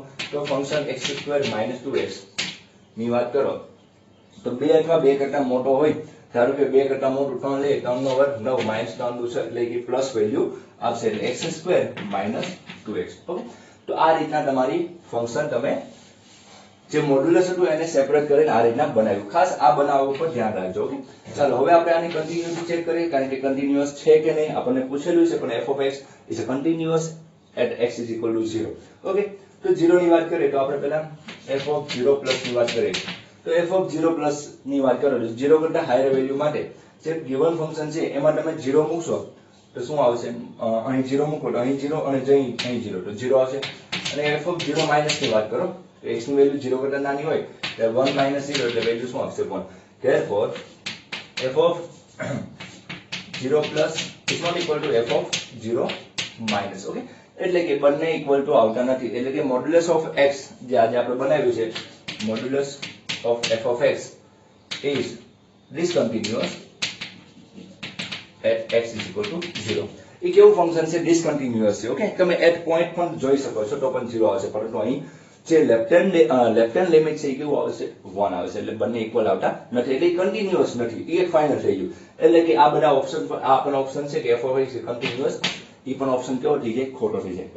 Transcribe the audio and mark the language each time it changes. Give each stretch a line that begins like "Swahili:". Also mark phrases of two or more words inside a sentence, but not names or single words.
Gujarati: તો ફંક્શન x² - 2x ની વાત કરો તો 2 અથવા 2 કરતા મોટો હોય, ધારો કે 2 કરતા મોટું 3 લે, 3 નો વર્ગ 9 -3 નું છે એટલે કે
English: plus value
Gujarati: આપશે, એટલે x² - 2x. ઓકે, તો આ રીતના તમારી ફંક્શન તમે જે મોડ્યુલસ હતું એને સેપરેટ કરીને આ રીતના બનાવ્યું. ખાસ આ બનાવવા ઉપર ધ્યાન રાખજો. ઓકે, ચાલો હવે આપણે આની કન્ટિન્યુટી ચેક કરીએ, કારણ કે કન્ટિન્યુઅસ છે કે નહીં આપણને પૂછેલું છે, પણ
English: f(x) is a continuous at x is equal to 0.
Gujarati: ઓકે, તો 0 ની વાત કરીએ તો આપણે પહેલા f(0+) ની વાત કરીએ. તો f(0+) ની વાત કરો તો 0 કરતા
English: higher value
Gujarati: માટે જે
English: given function
Gujarati: છે એમાં તમે 0 મૂકશો તો શું આવશે, અહીં 0 મૂકો તો અહીં 0 અને અહીં 0 તો 0 આવશે. અને f(0- ની વાત કરો તો x ની વેલ્યુ 0 કરતા નાની હોય એટલે 1 - 0 એટલે વેલ્યુ શું આવશે, 1.
English: therefore f(0+) is not equal to f(0-).
Gujarati: ઓકે, એટલે કે બંને
English: equal to
Gujarati: આવતા નથી. એટલે કે
English: modulus of x
Gujarati: જે આજે આપણે બનાવ્યું છે,
English: modulus of f(x) is discontinuous at x is equal to 0.
Gujarati: એ કેવું ફંક્શન છે, ડિસકન્ટિન્યુઅસ છે. ઓકે, તમે
English: at point
Gujarati: પણ જોઈ શકો છો તો પણ 0 આવશે, પરંતુ અહીં જે
English: left hand limit
Gujarati: છે એ કેવું આવશે, 1 આવશે. એટલે બંને ઇક્વલ આવતા નથી, એટલે કન્ટિન્યુઅસ નથી. એ એક ફાઇનલ થઈ ગયું. એટલે કે આ બધા ઓપ્શન પર આ પણ ઓપ્શન છે કે f(x) કન્ટિન્યુઅસ, એ પણ ઓપ્શન કેવો થઈ જાય, ખોટો થઈ જાય.